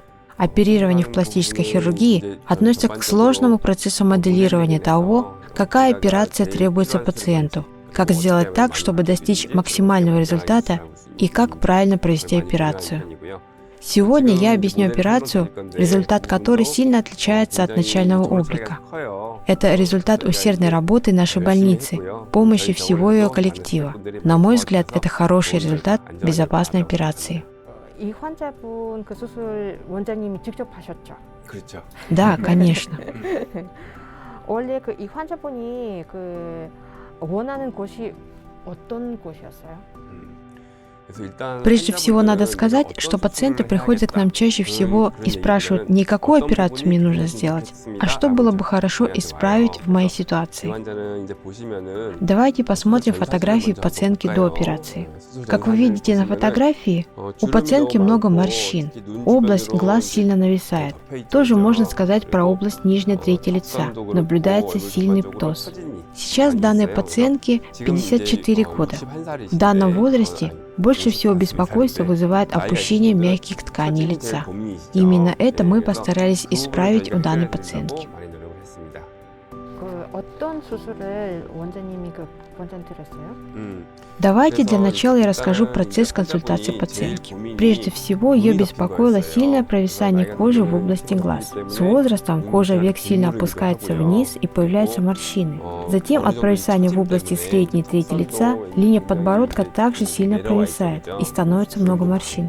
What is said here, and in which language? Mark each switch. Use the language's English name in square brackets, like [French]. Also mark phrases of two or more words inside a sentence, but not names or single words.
[Russian] Оперирование в пластической хирургии относится к сложному процессу моделирования того, какая операция требуется пациенту, как сделать так, чтобы достичь максимального результата и как правильно провести операцию. Сегодня я объясню операцию, результат которой сильно отличается от начального облика. Это результат усердной работы нашей больницы, помощи всего ее коллектива. На мой взгляд, это хороший результат безопасной операции. [Korean] 이 환자분 그 수술 원장님이 직접 하셨죠? 그렇죠. [Russian] Да, конечно. [Korean] 원래 이 환자분이 원하는 곳이 어떤 곳이었어요? [Russian] Прежде всего надо сказать, что пациенты приходят к нам чаще всего и спрашивают не какую операцию мне нужно сделать, а что было бы хорошо исправить в моей ситуации. Давайте посмотрим фотографии пациентки до операции. Как вы видите на фотографии, у пациентки много морщин, область глаз сильно нависает. Тоже можно сказать про область нижней трети лица, наблюдается сильный птоз. Сейчас данной пациентке 54 года. В данном возрасте больше всего беспокойства вызывает опущение мягких тканей лица. Именно это мы постарались исправить у данной пациентки. [Korean] 어떤 수술을 원장님이 권장드렸어요? [Russian] Давайте для начала я расскажу процесс консультации пациентки. Прежде всего, ее беспокоило сильное провисание кожи в области глаз. С возрастом кожа век сильно опускается вниз и появляются морщины. Затем от провисания в области средней трети лица линия подбородка также сильно провисает и становится много морщин.